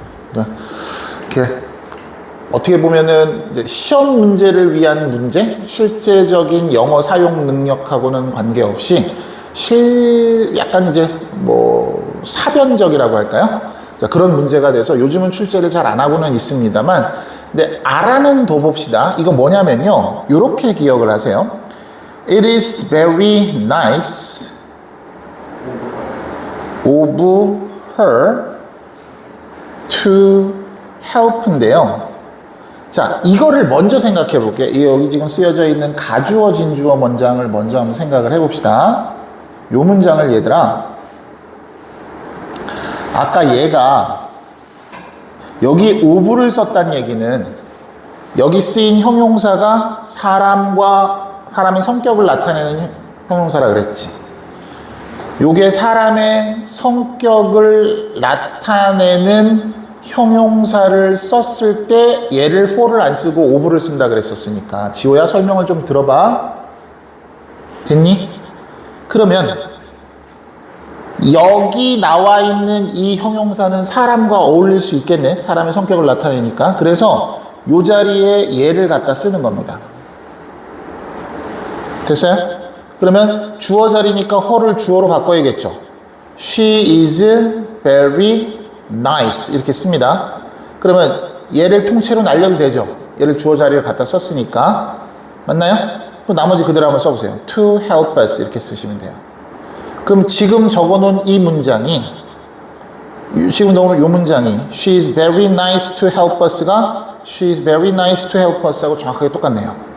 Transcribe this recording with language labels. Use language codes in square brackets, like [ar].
[ko] 그러니까 이렇게 어떻게 보면은 이제 시험 문제를 위한 문제, 실제적인 영어 사용 능력하고는 관계없이 약간 이제 뭐 사변적이라고 할까요? 그런 문제가 돼서 요즘은 출제를 잘 안 하고는 있습니다만, 근데 알아는 둬봅시다. 이거 뭐냐면요, 이렇게 기억을 하세요. [en] It is very nice of her to help인데요. [ko] 자, 이거를 먼저 생각해 볼게요. 여기 지금 쓰여져 있는 가주어 진주어 문장을 먼저 한번 생각을 해봅시다. 요 문장을 얘들아, 아까 얘가 여기 of를 썼다는 얘기는 여기 쓰인 형용사가 사람의 성격을 나타내는 형용사라 그랬지. 요게 사람의 성격을 나타내는 형용사를 썼을 때 얘를 for를 안 쓰고 of를 쓴다 그랬었으니까, 지호야 설명을 좀 들어봐. 됐니? 그러면 여기 나와 있는 이 형용사는 사람과 어울릴 수 있겠네. 사람의 성격을 나타내니까. 그래서 요 자리에 얘를 갖다 쓰는 겁니다. 됐어요? 그러면 주어 자리니까 her를 주어로 바꿔야겠죠. [en] She is very nice [ko] 이렇게 씁니다. 그러면 얘를 통째로 날려도 되죠. 얘를 주어 자리를 갖다 썼으니까. 맞나요? 그럼 나머지 그대로 한번 써보세요. [en] To help us [ko] 이렇게 쓰시면 돼요. 그럼 지금 적어놓은 이 문장이, 지금 넣은 이 문장이 [en] She is very nice to help us [ko] 가 She is very nice to help us 하고 정확하게 똑같네요.